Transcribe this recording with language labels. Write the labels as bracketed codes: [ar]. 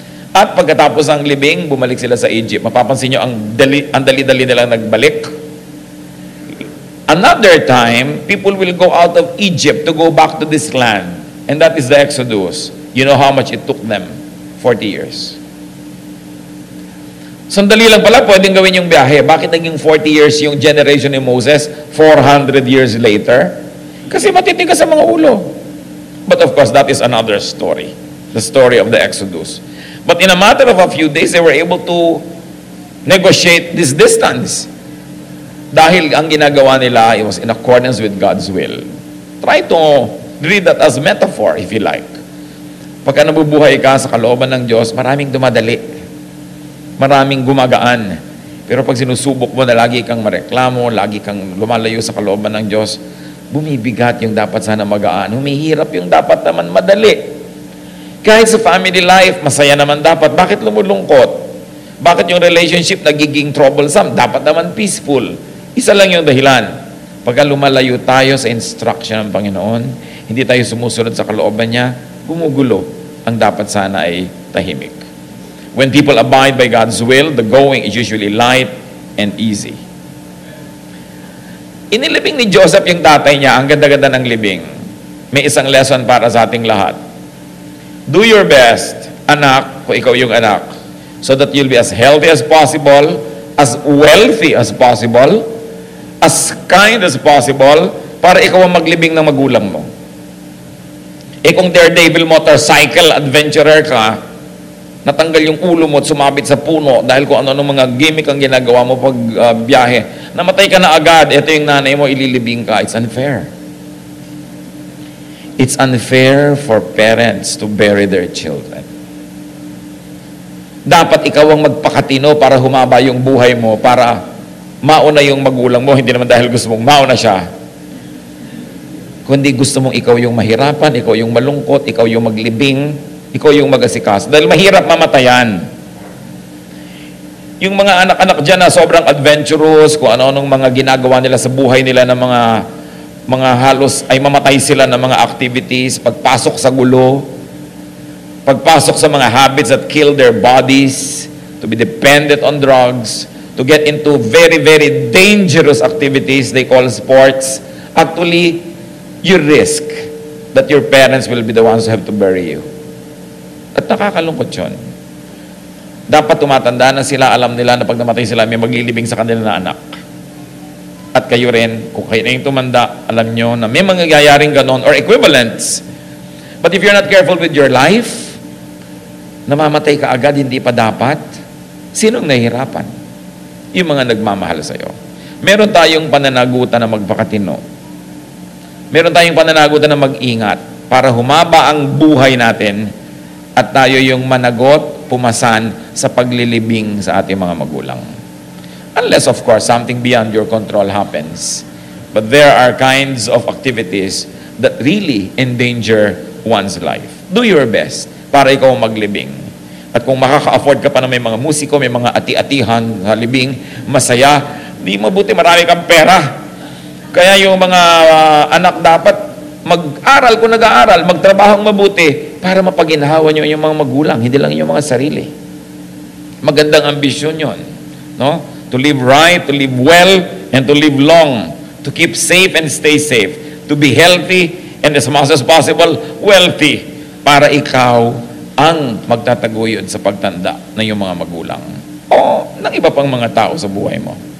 [tl] At pagkatapos ng libing, bumalik sila sa Egypt. Mapapansin nyo, ang dali-dali nilang nagbalik. [en] Another time, people will go out of Egypt to go back to this land. And that is the Exodus. You know how much it took them? 40 years. [tl] Sandali lang pala, pwedeng gawin yung biyahe. Bakit naging 40 years yung generation ni Moses 400 years later? Kasi matitigas sa mga ulo. [en] But of course, that is another story. The story of the Exodus. But in a matter of a few days, they were able to negotiate this distance. Dahil ang ginagawa nila, it was in accordance with God's will. Try to read that as metaphor, if you like. [tl] Pagka nabubuhay ka sa kalooban ng Diyos, maraming dumadali. Maraming gumagaan. Pero pag sinusubok mo na lagi kang mareklamo, lagi kang lumalayo sa kalooban ng Diyos, bumibigat yung dapat sana magaan. Humihirap yung dapat naman madali. Kahit sa family life, masaya naman dapat. Bakit lumulungkot? Bakit yung relationship nagiging troublesome? Dapat naman peaceful. Isa lang yung dahilan. Pagka lumalayo tayo sa instruction ng Panginoon, hindi tayo sumusunod sa kalooban niya, gumugulo. Ang dapat sana ay tahimik. [en] When people abide by God's will, the going is usually light and easy. [tl] Inilibing ni Joseph yung tatay niya, ang ganda-ganda ng libing. May isang lesson para sa ating lahat. [en] Do your best, anak, kung ikaw yung anak, so that you'll be as healthy as possible, as wealthy as possible, as kind as possible, para ikaw ang maglibing ng magulang mo. [tl] Eh kung daredevil motorcycle adventurer ka, natanggal yung ulo mo at sumabit sa puno dahil kung ano mga gimmick ang ginagawa mo pag biyahe. Namatay ka na agad, ito yung nanay mo, ililibing ka. It's unfair. [en] It's unfair for parents to bury their children. [tl] Dapat ikaw ang magpakatino para humaba yung buhay mo, para mauna yung magulang mo, hindi naman dahil gusto mong mauna siya. Kundi gusto mong ikaw yung mahirapan, ikaw yung malungkot, ikaw yung maglibing, ikaw yung mag-asikas. Dahil mahirap mamatayan. Yung mga anak-anak dyan na sobrang adventurous, kung ano-anong mga ginagawa nila sa buhay nila ng mga halos ay mamatay sila ng mga activities, pagpasok sa gulo, pagpasok sa mga habits that kill their bodies, to be dependent on drugs, to get into very, very dangerous activities they call sports. [en] Actually, you risk that your parents will be the ones who have to bury you. [tl] At nakakalungkot yun. Dapat tumatanda na sila, alam nila na pag namatay sila, may maglilibing sa kanila na anak. At kayo rin, kung kayo na yung tumanda, alam nyo na may mangyayaring ganon or equivalents. [en] But if you're not careful with your life, namamatay ka agad, hindi pa dapat, sinong nahihirapan? [tl] Yung mga nagmamahal sa'yo. Meron tayong pananagutan na magpakatino. Meron tayong pananagutan na mag-ingat para humaba ang buhay natin at tayo yung managot, pumasan sa paglilibing sa ating mga magulang. [en] Unless, of course, something beyond your control happens. But there are kinds of activities that really endanger one's life. Do your best para ikaw maglibing. [tl] At kung makaka-afford ka pa na may mga musiko, may mga ati-atihan sa libing, masaya, di mabuti marami kang pera. Kaya yung mga anak dapat mag-aral kung nag-aaral, magtrabahong mabuti para mapaginhawa nyo yung mga magulang, hindi lang yung mga sarili. Magandang ambisyon yon, no? [en] To live right, to live well, and to live long. To keep safe and stay safe. To be healthy and as much as possible, wealthy. [tl] Para ikaw ang magtataguyod sa pagtanda ng iyong mga magulang. O ng iba pang mga tao sa buhay mo.